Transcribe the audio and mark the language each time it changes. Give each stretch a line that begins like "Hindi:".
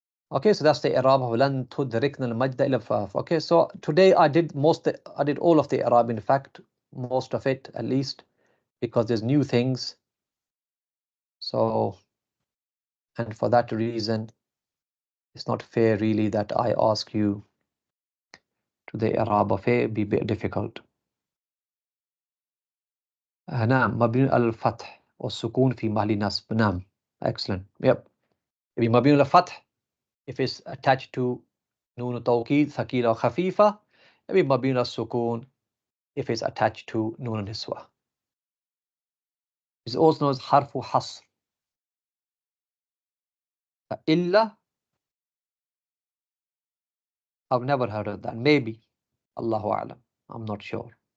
English: Okay, so that's the i'rab of لن تدركنا المجد إلا الفاف. Okay, so today I did all of the i'rab, in fact, most of it at least, because there's new things. So, and for that reason, it's not fair really that I ask you to the i'rab of it. It'd be a bit difficult.
Arabic: نعم مبني على الفتح والسكون في محل نصب.
English: نعم, excellent. Yep. It'd be مبني على الفتح if it's attached to نون توكيد ثقيلة خفيفة. It'd be مبني على السكون if it's attached to نون النسوة. It's also known as حرف حصر. إلا, I've never heard of that. Maybe. Allahu A'lam. I'm not sure.